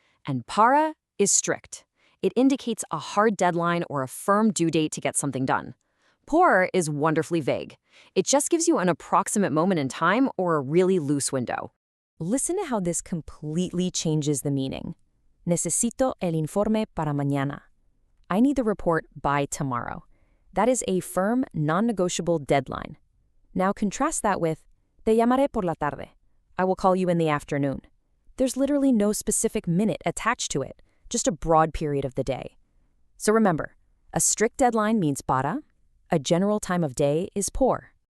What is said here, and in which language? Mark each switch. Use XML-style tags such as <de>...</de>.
<en>And para is strict. It indicates a hard deadline or a firm due date to get something done. Por is wonderfully vague. It just gives you an approximate moment in time or a really loose window. Listen to how this completely changes the meaning.</en> <es>Necesito el informe para mañana.</es> <en>I need the report by tomorrow. That is a firm, non-negotiable deadline. Now contrast that with</en> <es>te llamaré por la tarde.</es> <en>I will call you in the afternoon. There's literally no specific minute attached to it, just a broad period of the day. So remember, a strict deadline means para, a general time of day is por.</en>